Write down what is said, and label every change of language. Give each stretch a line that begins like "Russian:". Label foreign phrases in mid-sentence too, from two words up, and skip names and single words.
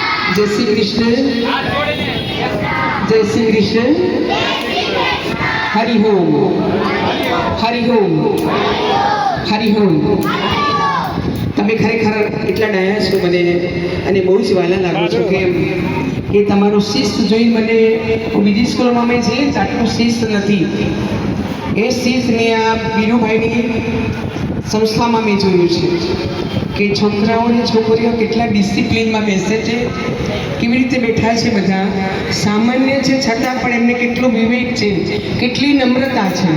Hindi: जय श्री कृष्ण, जय श्री कृष्ण, हरि ओम, हरि ओम, हरि ओम।
Gujarati: તમે ખરેખર એટલા ડાયા છો મને અને બહુ જ વાલા લાગો છો કે એ તમારું શિસ્ત જોઈ મને બીજી સ્કૂલમાં મેં જે આટલું શિસ્ત નથી એ શિસ્ત મેં આ વીરુભાઈની સંસ્થામાં મેં જોયું છે કે છોકરાઓ અને છોકરીઓ કેટલા ડિસિપ્લિનમાં બેસે છે, કેવી રીતે બેઠા છે, બધા સામાન્ય છે છતાં પણ એમને કેટલો વિવેક છે, કેટલી નમ્રતા છે।